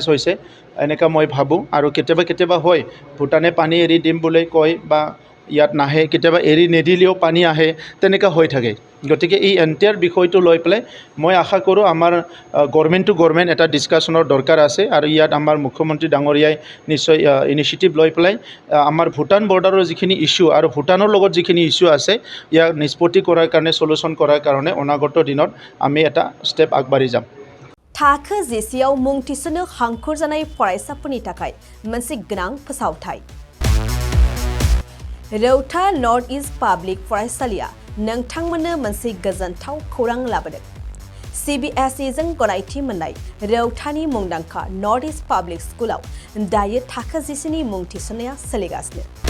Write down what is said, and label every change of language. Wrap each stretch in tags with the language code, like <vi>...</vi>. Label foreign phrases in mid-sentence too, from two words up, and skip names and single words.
<as>হৈছে এনেকা মই ভাবোঁ আৰু কেতিয়াবা হয় ভূটানে পানী এৰি দিম বুলি কয় বা ইয়াত নাহে কেতিয়াবা এৰি নিদিলেও পানী আহে তেনেকা হৈ থাকে গতিকে এই এণ্টায়াৰ বিষয়টো লৈ পেলাই মই আশা কৰোঁ আমাৰ</as> <en>government to government</en> <as>এটা ডিছকাশ্যনৰ দৰকাৰ আছে আৰু ইয়াত আমাৰ মুখ্যমন্ত্ৰী ডাঙৰীয়াই নিশ্চয় ইনিচিয়েটিভ লৈ পেলাই আমাৰ ভূটান বৰ্ডাৰৰ যিখিনি ইছ্যু আৰু ভূটানৰ লগত যিখিনি ইছ্যু আছে ইয়াক নিষ্পত্তি কৰাৰ কাৰণে সলিউশ্যন কৰাৰ কাৰণে অনাগত দিনত আমি এটা ষ্টেপ আগবাঢ়ি যাম</as> <brx>थाखो जिसेआव मुं थिसननो हांखुर जानाय फरायसाफोरनि थाखाय मोनसे गोनां फोसावथाय रौता नर्थ इस्ट पाब्लिक फरायसालिया नोंथांमोननो मोनसे गोजोनथाव खौरां लाबोदों CBSE जों गनायथि मोननाय रौतानि मुंदांखा नर्थ इस्ट पाब्लिक स्कुलाव दायो थाखो जिसेनि मुं थिसननाया सोलिगासिनो</brx>